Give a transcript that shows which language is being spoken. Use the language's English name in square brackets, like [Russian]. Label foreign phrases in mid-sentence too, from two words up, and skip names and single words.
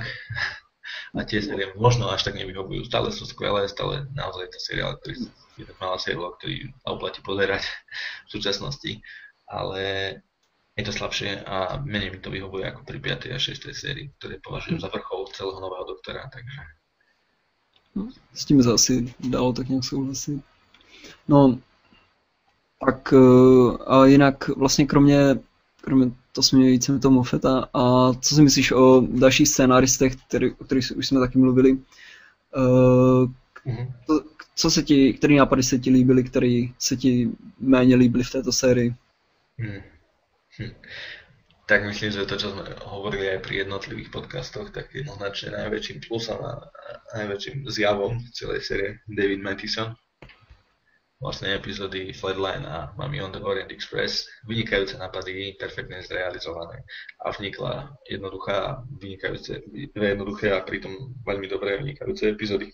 [Slovak] A tie série možno až tak nevyhovujú. Stále sú skvelé, stále naozaj to seriál, ktorý je tak malá seriál, ktorý sa oplatí pozerať v súčasnosti, ale je to slabšie a menej mi to vyhovuje ako pri 5. a 6. sérii, ktoré považujem za vrchol celého nového doktora, takže... [Czech] No, s tím se asi dalo tak nějak souhlasit. No, tak a jinak vlastně kromě to jsme měli více toho Moffata. A co si myslíš o dalších scénáristech, o kterých už jsme taky mluvili? Který nápady se ti líbily, který se ti méně líbily v této sérii? Tak myslím, že to, [Slovak] čo sme hovorili aj pri jednotlivých podcastoch, tak jednoznačne najväčším plusom a najväčším zjavom celej série David Mathison. Vlastne epizódy Flatline a Mami on the Orient Express. Vynikajúce nápady, perfektne zrealizované. A vznikla dve jednoduché a pritom veľmi dobré vynikajúce epizódy.